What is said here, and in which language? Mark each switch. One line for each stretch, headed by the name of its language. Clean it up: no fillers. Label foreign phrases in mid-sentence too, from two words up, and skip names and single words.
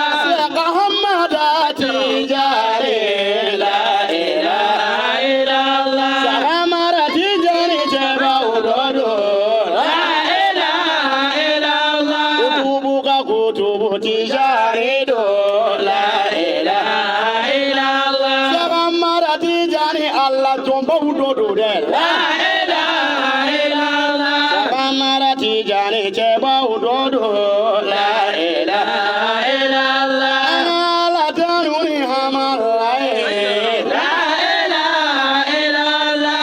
Bambara: Seka Hamada Tijani.
Arabic: لا إله إلا الله.
Bambara: Sahamara Tijani cɛba o dɔ don.
Arabic: لا إله إلا الله.
Bambara: Kutubu ka kutubu Tijani don.
Arabic: لا إله إلا الله.
Bambara: Sahamara Tijani Allah tonbaw dɔ don dɛ.
Arabic: لا إله إلا الله.
Bambara: Sahamara Tijani cɛba o dɔ don.
Arabic: لا إله إلا الله.
Bambara: An ka Ala tanu ni hamala ye.
Arabic: لا إله إلا الله.